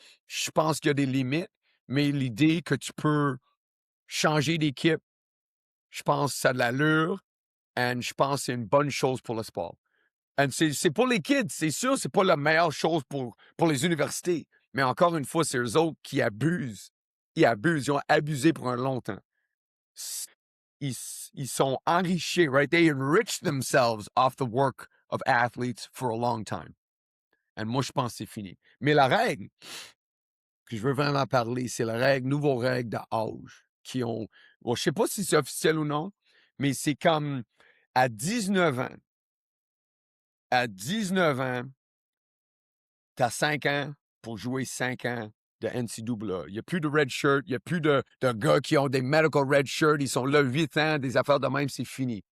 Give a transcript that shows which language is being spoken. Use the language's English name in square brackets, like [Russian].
[French] Je pense qu'il y a des limites, mais l'idée que tu peux changer d'équipe, je pense que ça a de l'allure et je pense que c'est une bonne chose pour le sport. Et c'est pour les kids, c'est sûr, c'est pas la meilleure chose pour les universités. Mais encore une fois, c'est eux autres qui abusent. Ils abusent, ils ont abusé pour un long temps. Ils sont enrichis, right? [English] They enrich themselves off the work of athletes for a long time. [French] Et moi, je pense que c'est fini. Mais la règle que je veux vraiment parler, c'est la règle, nouvelle règle d'âge qui ont. Bon, je sais pas si c'est officiel ou non, mais c'est comme à 19 ans. À 19 ans, tu as 5 ans pour jouer 5 ans de NCAA. Il n'y a plus de red shirt, il n'y a plus de gars qui ont des medical red shirts, ils sont là 8 ans, des affaires de même, c'est fini.